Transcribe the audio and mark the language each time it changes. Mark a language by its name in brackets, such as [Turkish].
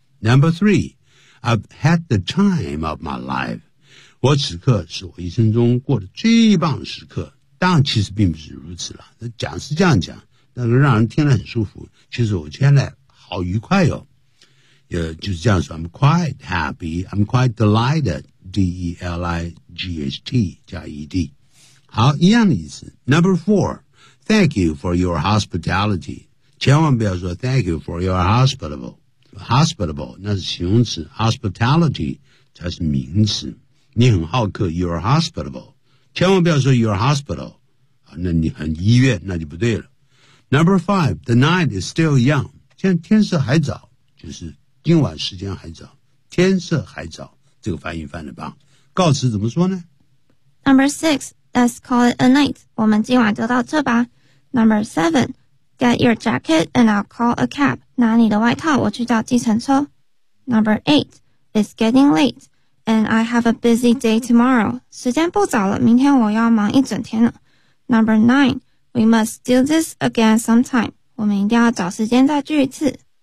[English] Number three, I've had the time of my life。 [Chinese] 我此刻是我一生中过得最棒的时刻。当然，其实并不是如此了。讲是这样讲，但是让人听得很舒服。其实我现在。好愉快哦，也就是这样说 [English] I'm quite happy I'm quite delighted [Chinese] D-E-L-I-G-H-T 加 E-D 好一样的意思 Number four [English] Thank you for your hospitality [Chinese] 千万不要说 [English] Thank you for your hospitable [Chinese] 那是形容词 Hospitality 才是名词你很好客 [English] You're hospitable [Chinese] 千万不要说 [English] You're hospital [Chinese] 那你很医院那就不对了 Number five [English] The night is still young [Chinese] 现在天色还早就是今晚时间还早天色还早这个翻译翻得棒。告辞怎么说呢？ [English] Number 6, let's call it a night. [Chinese] 我们今晚就到这吧。 [English] Number 7, get your jacket and I'll call a cab. [Chinese] 拿你的外套，我去叫计程车。 [English] Number 8, it's getting late, and I have a busy day tomorrow. [Chinese] 时间不早了，明天我要忙一整天了。 [English] Number 9, we must do this again sometime. [Chinese] 我们一定要找时间再聚一次。